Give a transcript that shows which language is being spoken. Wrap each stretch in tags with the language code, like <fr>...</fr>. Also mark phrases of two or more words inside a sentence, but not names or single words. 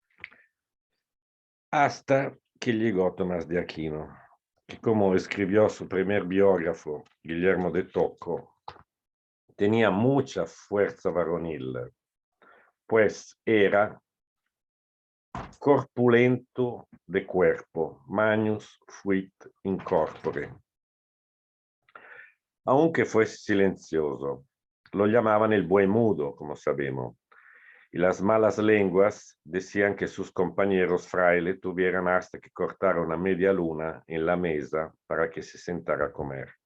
<es>Hasta que llegó Tomás de Aquino, que, como escribió su primer biógrafo, Guillermo de Tocco, tenía mucha fuerza varonil, pues era corpulento de cuerpo,</es> <la>magnus fuit in corpore.</la> <es>Aunque fue silencioso, lo llamaban el buey mudo, como sabemos, y las malas lenguas decían que sus compañeros frailes tuvieran hasta que cortar una media luna en la mesa para que se sentara a comer.</es>